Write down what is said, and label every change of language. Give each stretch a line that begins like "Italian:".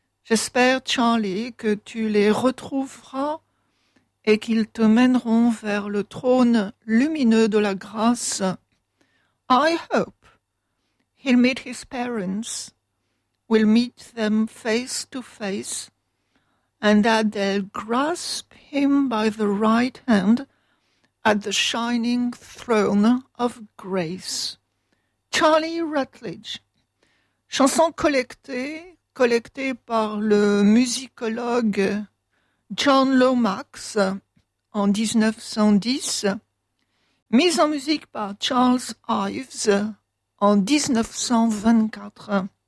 French: J'espère, Charlie, que tu les retrouveras et qu'ils te mèneront vers le trône lumineux de la grâce.
English: I hope he'll meet his parents, will meet them face to face, and that they'll grasp him by the right hand at the shining throne of grace.
French: Charlie Rutledge. Chanson collectée par le musicologue John Lomax en 1910, mise en musique par Charles Ives en 1924.